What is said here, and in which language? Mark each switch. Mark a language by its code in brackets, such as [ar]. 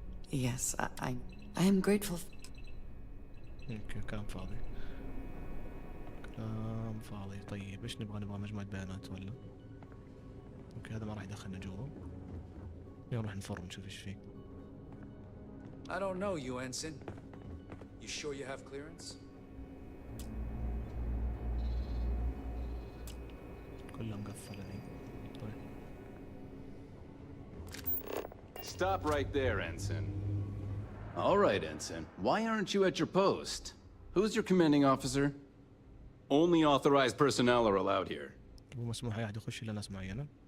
[en] Yes, I am grateful. [ar] اوكي كلام فاضي. كلام فاضي. طيب ايش نبغى مجموعة بيانات ولا؟ اوكي هذا ما راح يدخلنا جوا. يلا نروح نفر نشوف ايش فيه. [en] I don't know you, Ensign. You sure you have clearance? [ar] كلها مقفلة ذي. طيب. [en] Stop right there, Ensign. All right, Ensign. Why aren't you at your post? Who's your commanding officer? Only authorized personnel are allowed here. [ar] مو مسموح أي أحد يخش إلا ناس معينة.